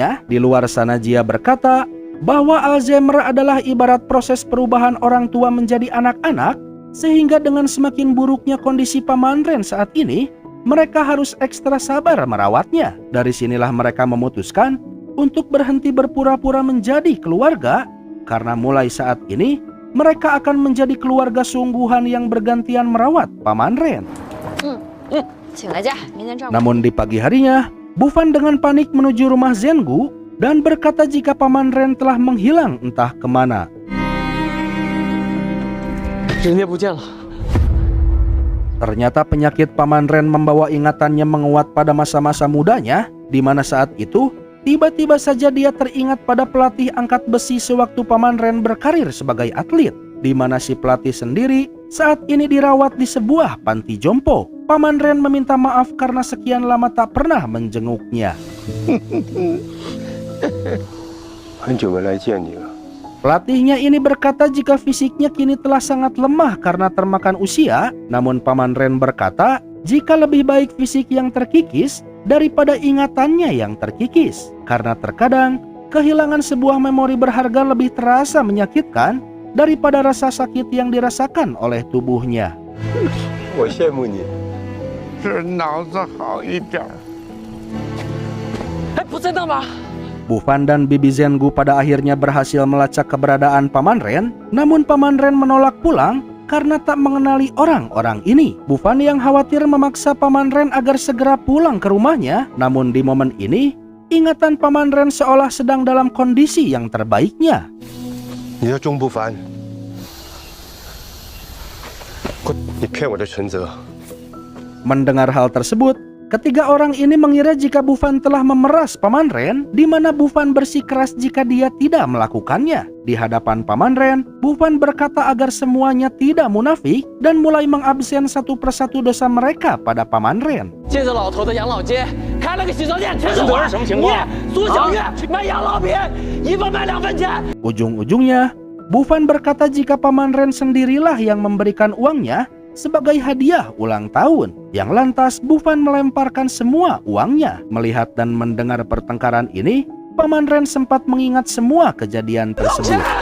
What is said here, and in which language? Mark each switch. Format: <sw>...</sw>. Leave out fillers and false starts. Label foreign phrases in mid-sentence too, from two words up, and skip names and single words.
<id>Di luar sana Jia berkata bahwa Alzheimer adalah ibarat proses perubahan orang tua menjadi anak-anak, sehingga dengan semakin buruknya kondisi Paman Ren saat ini, mereka harus ekstra sabar merawatnya. Dari sinilah mereka memutuskan untuk berhenti berpura-pura menjadi keluarga, karena mulai saat ini mereka akan menjadi keluarga sungguhan yang bergantian merawat Paman Ren.</id> <zh>请个假，明天照顾。</zh> <id>Namun di pagi harinya, Bufan dengan panik menuju rumah Zhengu dan berkata jika Paman Ren telah menghilang entah kemana.</id> <zh>人爹不见了。</zh> <id>Ternyata penyakit Paman Ren membawa ingatannya menguat pada masa-masa mudanya, di mana saat itu tiba-tiba saja dia teringat pada pelatih angkat besi sewaktu Paman Ren berkarir sebagai atlet, di mana si pelatih sendiri saat ini dirawat di sebuah panti jompo. Paman Ren meminta maaf karena sekian lama tak pernah menjenguknya.</id> <zh>很久没来见你了。</zh> <id>Pelatihnya ini berkata jika fisiknya kini telah sangat lemah karena termakan usia, namun Paman Ren berkata jika lebih baik fisik yang terkikis daripada ingatannya yang terkikis. Karena terkadang kehilangan sebuah memori berharga lebih terasa menyakitkan daripada rasa sakit yang dirasakan oleh tubuhnya.</id> <zh>我羡慕你。是脑子好一点。哎，不在那吗？</zh> <id>Bufan dan Bibi Zhengu pada akhirnya berhasil melacak keberadaan Paman Ren, namun Paman Ren menolak pulang karena tak mengenali orang-orang ini. Bufan yang khawatir memaksa Paman Ren agar segera pulang ke rumahnya, namun di momen ini, ingatan Paman Ren seolah sedang dalam kondisi yang terbaiknya.</id> <zh>你叫钟不凡，你骗我的存折。</zh> <id>Mendengar hal tersebut, ketiga orang ini mengira jika Bufan telah memeras Paman Ren, di mana Bufan bersikeras jika dia tidak melakukannya. Di hadapan Paman Ren, Bufan berkata agar semuanya tidak munafik dan mulai mengabsen satu persatu dosa mereka pada Paman Ren.</id> <zh>借着老头的养老金开了个洗车店，全是我。什么情况？苏小月卖养老品，1分卖2分钱。</zh> <id>Ujung-ujungnya, Bufan berkata jika Paman Ren sendirilah yang memberikan uangnya sebagai hadiah ulang tahun. Yang lantas Bufan melemparkan semua uangnya. Melihat dan mendengar pertengkaran ini, Paman Ren sempat mengingat semua kejadian tersebut.</id>